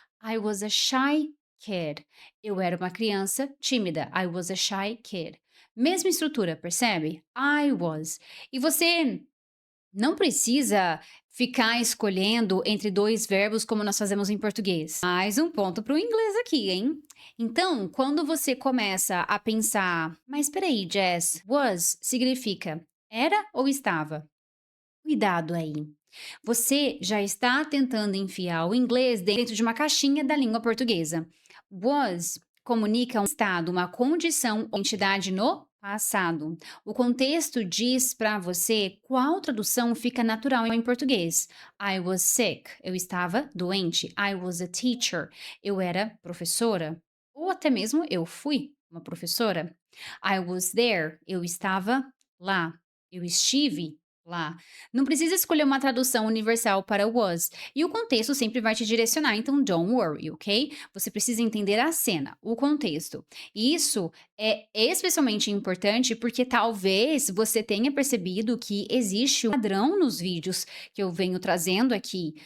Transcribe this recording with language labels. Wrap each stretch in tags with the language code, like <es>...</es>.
<en>I was a shy kid.</en> <pt>Eu era uma criança tímida.</pt> <en>I was a shy kid.</en> <pt>Mesma estrutura, percebe? I was. E você não precisa ficar escolhendo entre 2 verbos como nós fazemos em português. Mais um ponto para o inglês aqui, hein? Então, quando você começa a pensar, mas espera aí, Jess, was significa era ou estava? Cuidado aí. Você já está tentando enfiar o inglês dentro de uma caixinha da língua portuguesa. Was comunica um estado, uma condição ou entidade no passado. O contexto diz para você qual tradução fica natural em português.</pt> <en>I was sick,</en> <pt>eu estava doente.</pt> <en>I was a teacher,</en> <pt>eu era professora. Ou até mesmo eu fui uma professora.</pt> <en>I was there,</en> <pt>eu estava lá. Eu estive lá. Não precisa escolher uma tradução universal para was, e o contexto sempre vai te direcionar, então</pt> <en>don't worry,</en> <pt>ok? Você precisa entender a cena, o contexto. E isso é especialmente importante porque talvez você tenha percebido que existe um padrão nos vídeos que eu venho trazendo aqui.</pt>